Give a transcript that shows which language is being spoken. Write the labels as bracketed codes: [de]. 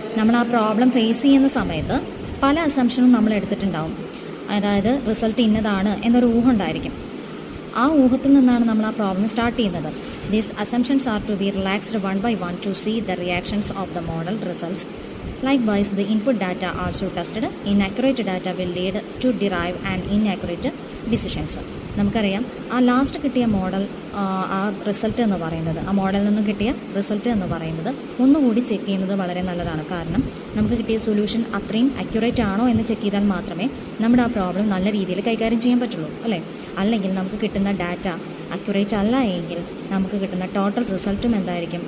[ml] നമ്മൾ ആ problem face ചെയ്യുന്ന സമയത്ത് പല അസംഷനും നമ്മൾ എടുത്തിട്ടുണ്ടാവും. അതായത് റിസൾട്ട് ഇന്നതാണ് എന്നൊരു ഊഹം ഉണ്ടായിരിക്കും. ആ ഊഹത്തിൽ നിന്നാണ് നമ്മൾ ആ പ്രോബ്ലം സ്റ്റാർട്ട് ചെയ്യുന്നത്. [en] These assumptions are to be relaxed one by one to see the reactions of the model results. Likewise, the input data also tested. Inaccurate data will lead to derive an inaccurate decisions. [ml] നമുക്കറിയാം ആ last കിട്ടിയ model, ആ result എന്ന് പറയുന്നത്, ആ മോഡലിൽ നിന്നും കിട്ടിയ റിസൾട്ട് എന്ന് പറയുന്നത് ഒന്നുകൂടി ചെക്ക് ചെയ്യുന്നത് വളരെ നല്ലതാണ്. കാരണം നമുക്ക് കിട്ടിയ സൊല്യൂഷൻ അത്രയും അക്യുറേറ്റ് ആണോ എന്ന് ചെക്ക് ചെയ്താൽ മാത്രമേ നമ്മുടെ ആ പ്രോബ്ലം നല്ല രീതിയിൽ കൈകാര്യം ചെയ്യാൻ പറ്റുള്ളൂ, അല്ലേ? അല്ലെങ്കിൽ നമുക്ക് കിട്ടുന്ന ഡാറ്റ അക്യുറേറ്റ് അല്ല എങ്കിൽ നമുക്ക് കിട്ടുന്ന ടോട്ടൽ റിസൾട്ടും എന്തായിരിക്കും?